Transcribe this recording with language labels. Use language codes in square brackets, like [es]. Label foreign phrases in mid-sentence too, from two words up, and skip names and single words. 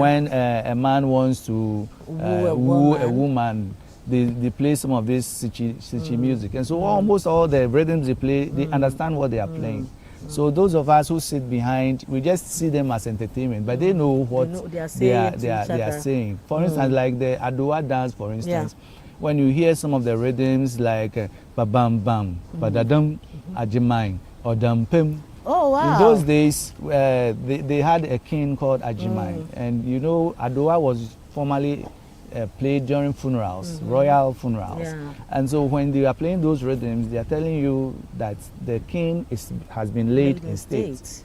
[en] When a man wants to woo a woman, they play some of this Citi music. And so almost all the rhythms they play, they understand what they are playing. So those of us who sit behind, we just see them as entertainment, but they know what they are saying. For instance, like the Adowa dance, for instance, when you hear some of the rhythms like ba-bam bam, ba-da-dum, ajimai, or dam-pim. Oh, wow. In those days, they had a king called Ajimai, and you know, Adowa was formerly played during funerals, royal funerals. Yeah. And so when they are playing those rhythms, they are telling you that the king has been laid in state.